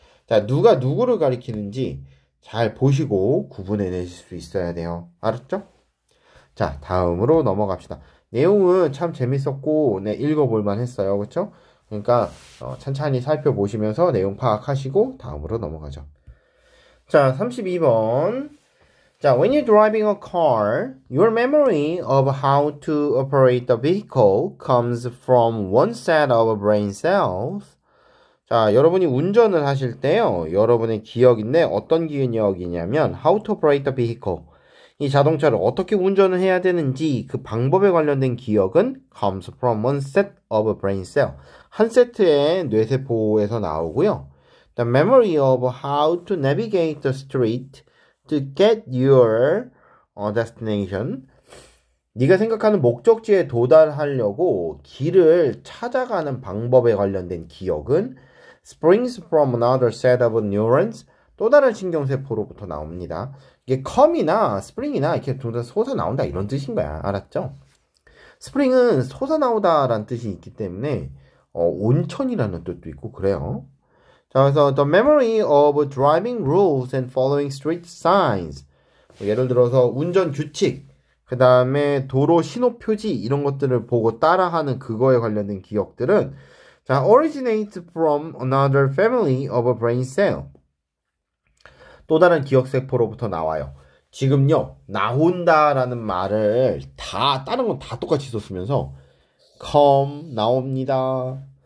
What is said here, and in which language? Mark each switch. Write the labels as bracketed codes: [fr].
[ko] 자, 누가 누구를 가리키는지 잘 보시고 구분해내실 수 있어야 돼요. 알았죠? 자, 다음으로 넘어갑시다. 내용은 참 재밌었고 읽어볼만 했어요. 그쵸? 그러니까 천천히 살펴보시면서 내용 파악하시고 다음으로 넘어가죠. 자, 32번. [en] 자, when you're driving a car, your memory of how to operate the vehicle comes from one set of brain cells. [ko] 자, 여러분이 운전을 하실 때요, 여러분의 기억인데 어떤 기억이냐면 [en] how to operate the vehicle, [ko] 이 자동차를 어떻게 운전을 해야 되는지 그 방법에 관련된 기억은 [en] comes from one set of brain cell, [ko] 한 세트의 뇌세포에서 나오고요. [en] The memory of how to navigate the street to get your destination, [ko] 네가 생각하는 목적지에 도달하려고 길을 찾아가는 방법에 관련된 기억은 [en] springs from another set of neurons, [ko] 또 다른 신경세포로부터 나옵니다. 이게 come이나 spring이나 이렇게 둘 다 솟아나온다 이런 뜻인 거야. 알았죠? spring은 솟아나오다 라는 뜻이 있기 때문에 온천이라는 뜻도 있고 그래요. [en] 자, 그래서 the memory of driving rules and following street signs. [ko] 예를 들어서 운전 규칙, 그 다음에 도로 신호 표지 이런 것들을 보고 따라하는 그거에 관련된 기억들은 자, [en] originate from another family of a brain cell. [ko] 또 다른 기억세포로부터 나와요. 지금요, 나온다라는 말을 다른 건 다 똑같이 썼으면서 come 나옵니다.